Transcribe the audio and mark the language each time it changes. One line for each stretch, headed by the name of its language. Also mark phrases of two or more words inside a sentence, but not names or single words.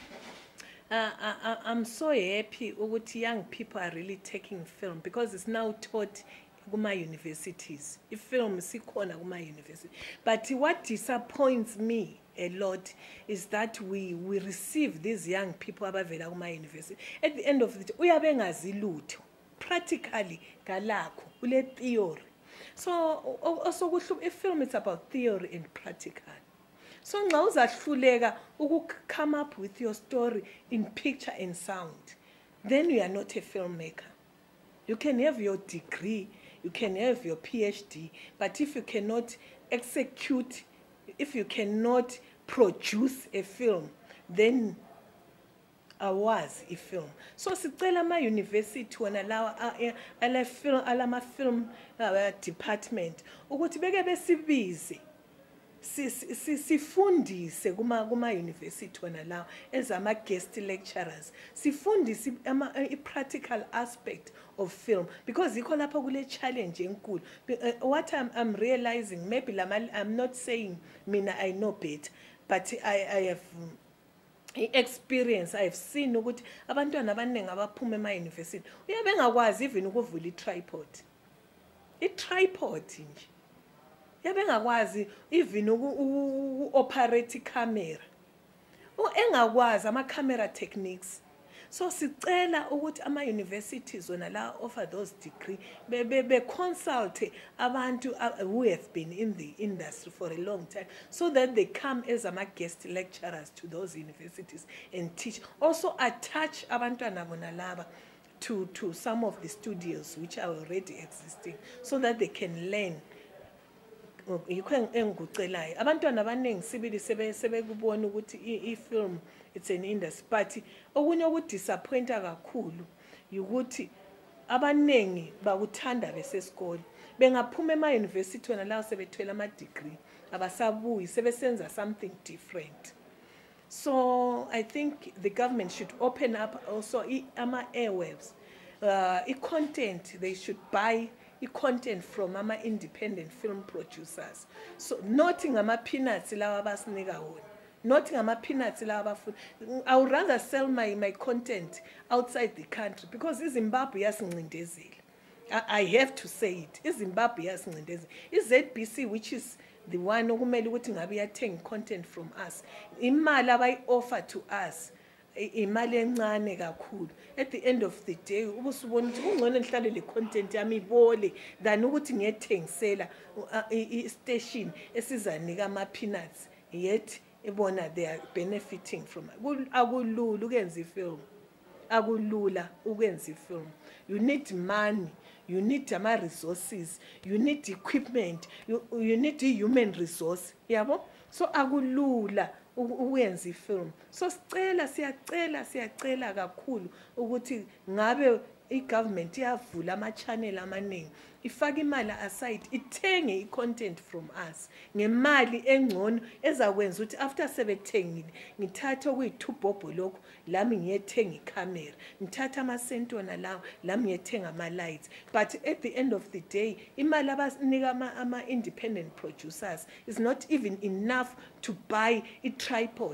English: I'm so happy that young people are really taking film, because it's now taught kuma universities. If film is
North Ndebele: ikona kuma
English: university. But what disappoints me a lot is that we receive these young people
North Ndebele: abavela kuma
English: university. At the end of the day,
North Ndebele: uyabengazi lutho. Practically galakho ule theory.
English: So also if film is about theory and practical. So
North Ndebele: nxa uzahluleka
English: come up with your story in picture and sound, then you are not a filmmaker. You can have your degree, you can have your PhD, but if you cannot execute, if you cannot produce a film, then was a film.
North Ndebele: So sicela ma university wona lawa ala
English: film department
North Ndebele: ukuthi beke besibize sifundise kuma university wona lawo as ama
English: guest lecturers,
North Ndebele: sifundise
English: practical aspect of film, because
North Ndebele: ikho lapha kule challenge enkulu.
English: What I'm realizing, maybe I'm not saying mina I know better, but I have experience. I've seen
North Ndebele: ukuthi abantwana abaningi abaphuma ema-university uyabe engakwazi even ukuvula i-tripod nje yabe engakwazi even uku-operate i-camera engakwazi ama-camera techniques.
English: So
North Ndebele: sicela ukuthi ama-universities wona la
English: offer those degree be consult abantu who have been in the industry for a long time, so that they come as guest lecturers to those universities and teach. Also attach
North Ndebele: abantwana bona laba
English: to some of the studios which are already existing, so that they can learn.
North Ndebele: Yikho engikucelayo abantwana abaningi sibili sebekubona ukuthi i-film
English: it's an industry,
North Ndebele: but okunye okudisappointa kakhulu ukuthi abaningi bakuthanda besesikole bengaphuma ema-university wona la sebethwele ama-degree abasabuyi sebesenza
English: something different. So I think the government should open up also
North Ndebele: ama-airwaves, i-content.
English: They should buy i-content from ama-independent film producers.
North Ndebele: So not ngama-peanuts lawa abasinika wona, not ngama-peanuts lawa abafuna.
English: I would rather sell my content outside the country, because
North Ndebele: iZimbabwe yasincindezile.
English: I have to say it.
North Ndebele: iZimbabwe yasincindezile. I-ZBC,
English: which is the one
North Ndebele: okumele ukuthi ngabe iyathenga
English: content from us,
North Ndebele: imali abayi-offer
English: to us
North Ndebele: imali encane kakhulu.
English: At the end of the day
North Ndebele: ubusubona ukuthi kungcono ngihlale le content yami ibole than ukuthi ngiyethengisela i-station esizanika ama-peanuts, yet ebona
English: they are benefiting from.
North Ndebele: Akulula ukwenza i-film, akulula ukwenza i-film.
English: You need money, you need ama-resources, you need equipment, you need human resource,
North Ndebele: yabo. So akulula ukwenza i-film. So siyacela kakhulu ukuthi ngabe i-government iyavula ama-channel amaningi, ifake imali aside, ithenge i-content
English: from us
North Ndebele: ngemali engcono ezakwenza ukuthi after sebethengile ngithathe okuyi-2 bhobho lokho lami ngiyethenga i-camera, ngithathe amasenti wona lawo lami ngiyethenga ama-lights.
English: But at the end of the day
North Ndebele: imali abanika ama-independent
English: producers is not even enough to buy i-tripod.